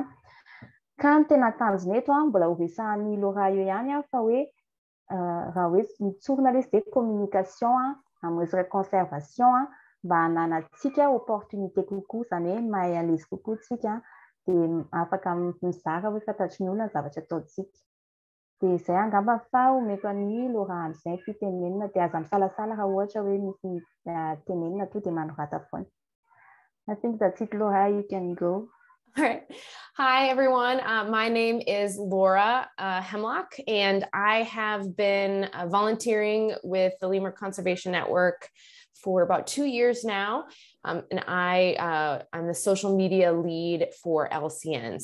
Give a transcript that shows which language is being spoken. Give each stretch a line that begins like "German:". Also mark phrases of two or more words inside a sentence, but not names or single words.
Malagasy: Ka ny tena tanjona eto mbola horesahan'ny Laura io ihany fa hoe raha hoe mitsorina lesy dia communication amin'ny resaka conservation mba hananantsika opportunité kokoa zany hoe mahay alezy kokoa tsika dia afaka mizara hoe fantatry ny olona ny zavatra ataontsika. Dia izay angamba fa omeko ny Laura izay fitenenana dia aza misalasala raha ohatra hoe misy tenenina to dia manorata foana.
English: I think that's it, Laura. You can go. All right. Hi, everyone. My name is Laura Hemlock, and I have been volunteering with the Lemur Conservation Network for about 2 years now. And I'm the social media lead for LCN.